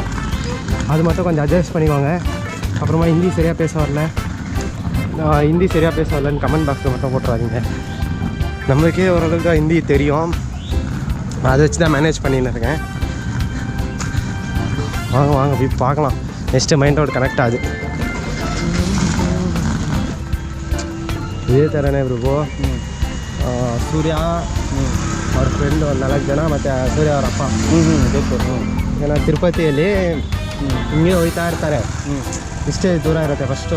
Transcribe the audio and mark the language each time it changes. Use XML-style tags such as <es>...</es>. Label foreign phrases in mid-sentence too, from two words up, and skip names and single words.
<ta>அது மட்டும் கொஞ்சம் அட்ஜஸ்ட் பண்ணிக்குவாங்க. அப்புறமா ஹிந்தி சரியாக பேச வரலன்னு</ta> <en>comment box</en> <ta>மட்டும் போட்டுறாதீங்க. நம்மளுக்கே ஓரளவுக்கு ஹிந்தி தெரியும், அதை வச்சு தான் மேனேஜ் பண்ணின்னு இருக்கேன். வாங்க போய் பார்க்கலாம்.</ta> <en>next main road connect</en> <ta>ஆகுது.</ta> <kn>ಇದೇ ಥರನೇ ಬ್ರಿಗು. ಸೂರ್ಯ ಅವ್ರ ಫ್ರೆಂಡ್ ಒಂದು 4 ಜನ ಮತ್ತು ಸೂರ್ಯ ಅವ್ರ ಅಪ್ಪ ಏನೋ ತಿರುಪತಿಯಲ್ಲಿ ಹಿಂಗೆ ಹೋಗ್ತಾ ಇರ್ತಾರೆ. ಇಷ್ಟೇ ದೂರ ಇರುತ್ತೆ ಫಸ್ಟು.</kn>